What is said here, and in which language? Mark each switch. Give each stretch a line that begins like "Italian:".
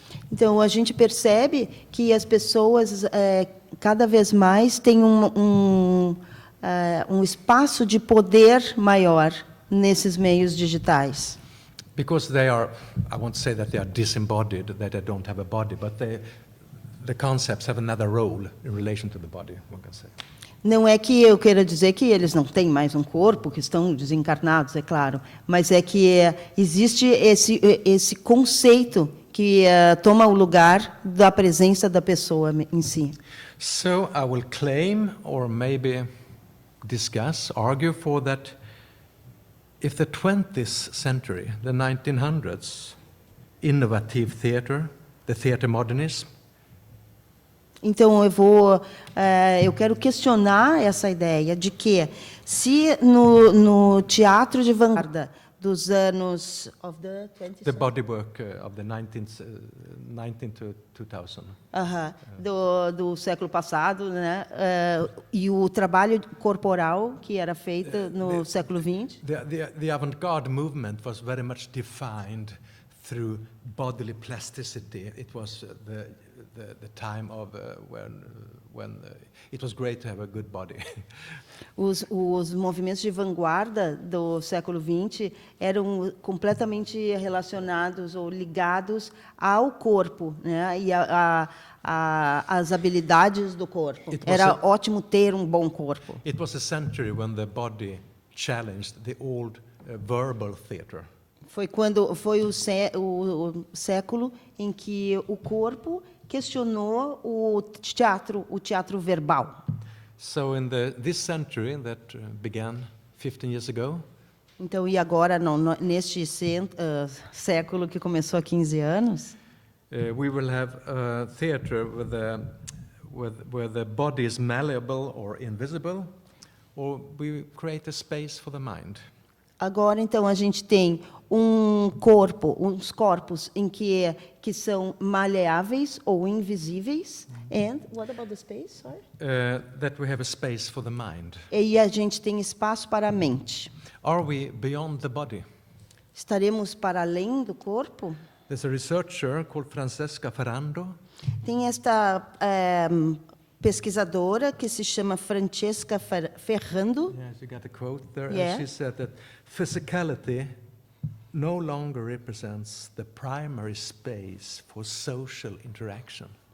Portuguese: Então, a gente percebe que as pessoas cada vez mais têm um espaço de poder maior nesses meios digitais.
English: Because they are, I won't say that they are disembodied, that they don't have a body, but the concepts have another role in relation to the body, one can say.
Portuguese: Não é que eu queira dizer que eles não têm mais um corpo, que estão desencarnados, é claro, mas é que existe esse conceito que toma o lugar da presença da pessoa em si.
English: So I will claim, or maybe discuss, argue for that if the 20th century, the 1900s, innovative theater, the theater modernism,
Portuguese: Então eu quero questionar essa ideia de que se no teatro de vanguarda dos anos
English: of the 20th the bodywork of the 19 to 2000,
Portuguese: do século passado, né, e o trabalho corporal que era feito no século XX,
English: the avant-garde movement was very much defined through bodily plasticity. It was the time of when it was great to have a good body.
Portuguese: os movimentos de vanguarda do século XX eram completamente relacionados ou ligados ao corpo, né, e às habilidades do corpo. Era ótimo ter um bom corpo.
English: It was a century when the body challenged the old verbal theater.
Portuguese: Foi o século em que o corpo questionou o teatro verbal.
English: So in this century that began 15 years ago,
Portuguese: Então, e agora neste século que começou há 15 anos,
English: we will have a theater where the body is malleable or invisible, or we create a space for the mind.
Portuguese: agora então a gente tem uns corpos em que são maleáveis ou invisíveis.
English: And what about the space? Sorry. That we have a space for the mind.
Portuguese: E a gente tem espaço para a mente.
English: Are we beyond the body?
Portuguese: Estaremos para além do corpo?
English: There's a researcher called Francesca Ferrando.
Portuguese: Tem esta pesquisadora que se chama Francesca Ferrando.
English: Yes, you got a quote there. Yeah. And she said that physicality no longer represents the primary space for social interaction.